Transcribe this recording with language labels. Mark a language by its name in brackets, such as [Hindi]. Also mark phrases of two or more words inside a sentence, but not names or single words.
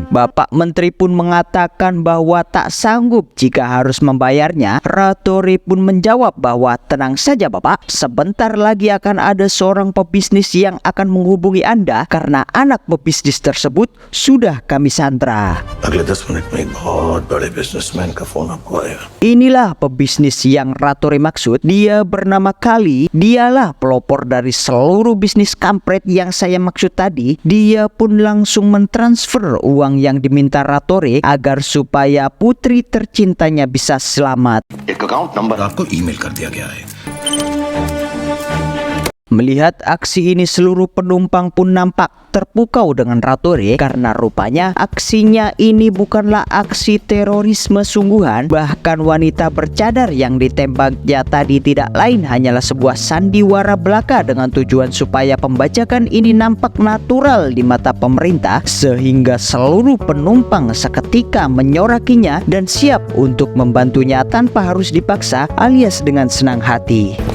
[Indonesian] Bapak Menteri pun mengatakan bahwa tak sanggup jika harus membayarnya. Ratore pun menjawab bahwa tenang saja Bapak, sebentar lagi akan ada seorang pebisnis yang akan menghubungi Anda karena anak pebisnis tersebut sudah kami sandra. [Hindi] अगले 10 मिनट में एक बहुत बड़े बिजनेसमैन का फोन आपको आएगा। [Indonesian] Inilah pebisnis yang Ratore maksud. Dia bernama Kali. Dialah pelopor dari seluruh bisnis kampret yang saya maksud tadi. Dia pun langsung mentransfer uang yang diminta Ratore agar supaya putri tercintanya bisa selamat. [Hindi] एक [English] account number [Hindi] आपको ईमेल कर दिया गया है। [Indonesian] Melihat aksi ini, seluruh penumpang pun nampak terpukau dengan Ratore karena rupanya aksinya ini bukanlah aksi terorisme sungguhan. Bahkan wanita bercadar yang ditembaknya tadi tidak lain hanyalah sebuah sandiwara belaka dengan tujuan supaya pembajakan ini nampak natural di mata pemerintah, sehingga seluruh penumpang seketika menyorakinya dan siap untuk membantunya tanpa harus dipaksa alias dengan senang hati.